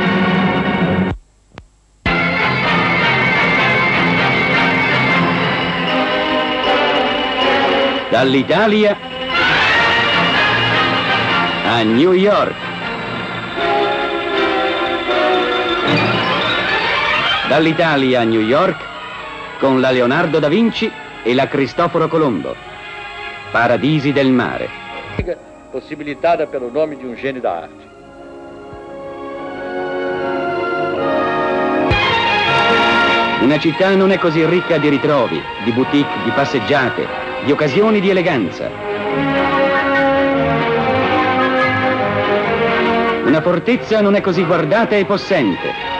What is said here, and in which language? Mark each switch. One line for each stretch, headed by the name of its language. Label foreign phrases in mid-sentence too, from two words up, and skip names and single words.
Italian: Dall'Italia a New York. Dall'Italia a New York con la Leonardo da Vinci e la Cristoforo Colombo. Paradisi del mare.
Portuguese: Possibilitada pelo nome de um gênio da arte.
Italian: Una città non è così ricca di ritrovi, di boutique, di passeggiate, di occasioni di eleganza. Una fortezza non è così guardata e possente.